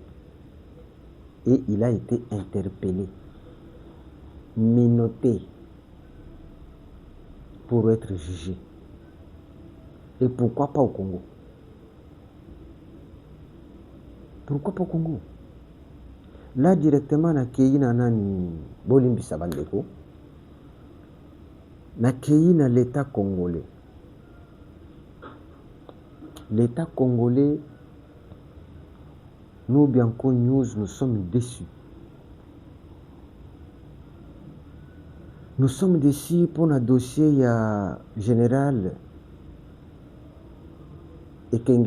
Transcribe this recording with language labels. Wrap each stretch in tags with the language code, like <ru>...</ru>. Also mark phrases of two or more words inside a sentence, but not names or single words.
<fr>Et il a été interpellé, menotté pour être jugé. Et pourquoi pas au Congo? Pourquoi pas au Congo? Là, directement,</fr> <ln>na kei na nani Bolimbisa Bandeko, na kei na</ln> <fr>l'État congolais. L'État congolais, nous, Bianco News, nous sommes déçus. Nous sommes déçus pour le dossier, il y a général Ekenge.</fr>